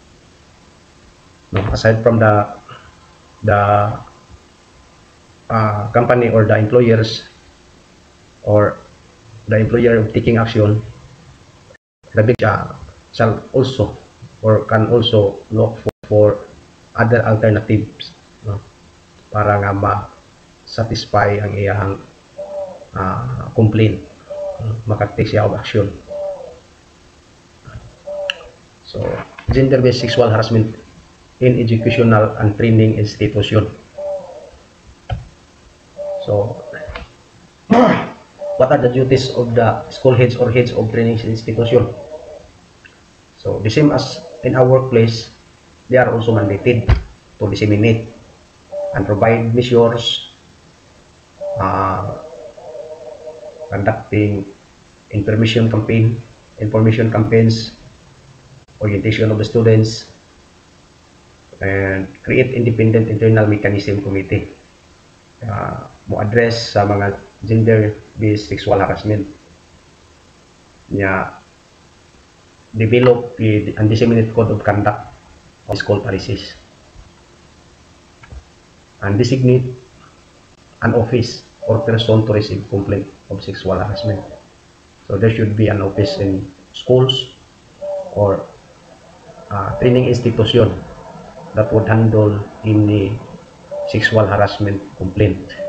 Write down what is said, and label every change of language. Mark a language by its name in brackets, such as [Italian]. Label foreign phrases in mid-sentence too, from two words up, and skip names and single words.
[English] Aside from the company or the employers or the employer taking action, the victim shall also or can also look for other alternatives [Cebuano] para nga ma-satisfy ang iyang complaint, makatake siya [English] of action. So gender-based sexual harassment in educational and training institution. So what are the duties of the school heads or heads of training institution? So the same as in our workplace, they are also mandated to disseminate and provide measures, conducting information campaigns, orientation of the students, and create independent internal mechanism committee [Cebuano] mo address sa mga [English] gender-based sexual harassment niya, develop and disseminate code of conduct of school policies, and designate an office or person to receive complaint of sexual harassment. So there should be an office in schools or training institution that would handle any sexual harassment complaint.